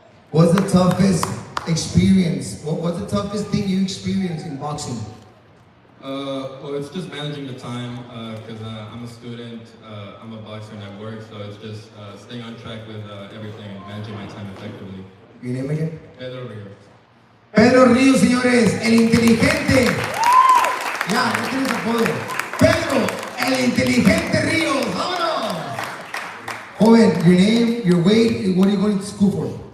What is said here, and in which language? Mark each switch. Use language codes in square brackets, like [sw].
[en] What's the toughest experience? What's the toughest thing you experienced in boxing? Well, it's just managing the time, because I'm a student, I'm a boxer and I work, so it's just staying on track with everything and managing my time effectively. Your name again? Pedro Rios. [es] Pedro Ríos, señores, el inteligente. Ya, no tienes apodo. Pedro, el inteligente Ríos, vámonos. [en] Joven, your name, your weight, what are you going to school for?